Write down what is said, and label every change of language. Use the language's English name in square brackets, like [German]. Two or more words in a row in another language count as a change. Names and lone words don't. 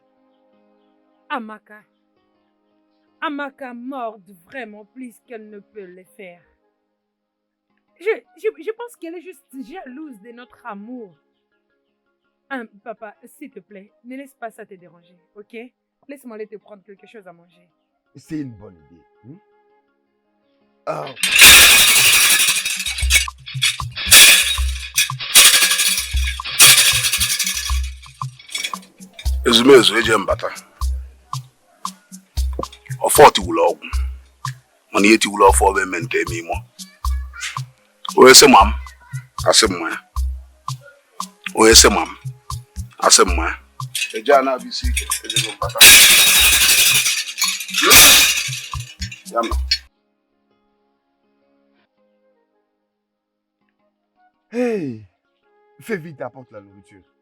[French] Amaka morde vraiment plus qu'elle ne peut le faire. Je pense qu'elle est juste jalouse de notre amour. Papa, s'il te plaît, ne laisse pas ça te déranger, ok? Laisse-moi aller te prendre quelque chose à manger. C'est une bonne idée. [Igbo] Ezumezu eje mbata. Ọfọ tiwula ọgwụ. Mana ihe tiwula ọfọ ọbụ eme nke eme imo. Onye sị ma m, asị m ya. Onye sị ma m, asị m ya. Eje a na-abụ isi ike, eje mbata. Ya nọ. [French] Hey, fais vite, apporte la nourriture.